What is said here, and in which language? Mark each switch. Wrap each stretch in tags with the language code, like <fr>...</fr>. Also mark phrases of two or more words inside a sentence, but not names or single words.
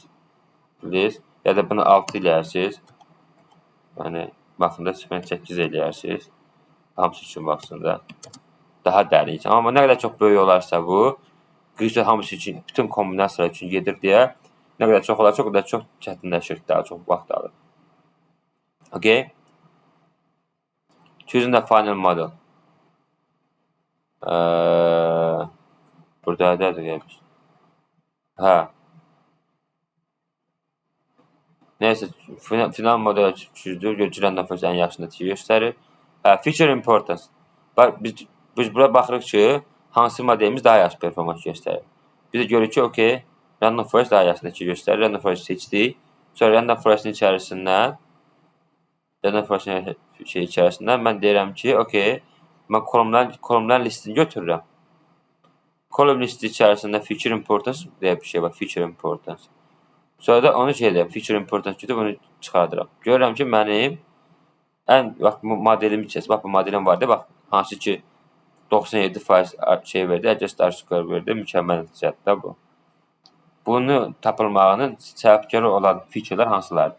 <az>Bilirsiniz? Ya da bunu 6 eləyərsiniz. Yəni, baxın da 8 eləyərsiniz. Hamısı üçün baxsın da. Daha dərin üçün. Amma nə qədər çox böyük olarsa bu, qısa hamısı üçün, bütün kombinasiyalar üçün gedir deyə, nə qədər çox olarsa, o qədər çox çətinləşir, daha çox vaxt alır. Okay?</az> <en>Choosing the final model.</en> <az>Burada nədir gəlmiş? Hə. Neyse,</az> <en>final model</en> <az>çözdür, görəcəklər first ən yaxşı nəticə göstərir.</az> <en>Feature importance.</en> <az>Biz bura baxırıq ki, hansı modelimiz daha yaxşı performans göstərir. Biz də görürük ki, okey,</az> <en>random forest</en> <az>daha yaxşı nəticə göstərir.</az> <en>Random forest</en> <az>seçdik. Sonra</az> <en>random forest'in</en> <az>içərisindən mən deyirəm ki, okey, mən kolumların listini götürürəm. Kolum listi içərisində</az> <en>feature importance</en> <az>deyə bir şey var,</az> <en>feature importance.</en> <az>Sonra da onu</az> <en>feature importance</en> <az>götürüb onu çıxardıram. Görürəm ki, mənim bax, modelimi içərisində, bax, bu modelim var da, bax, hansı ki, 97% şey verdi,</az> <en>adjust R-square</en> <az>verdi, mükəmməl nəticədir də bu. Bunu tapılmağının səbəbkarı olan featurelər hansılardır?</az>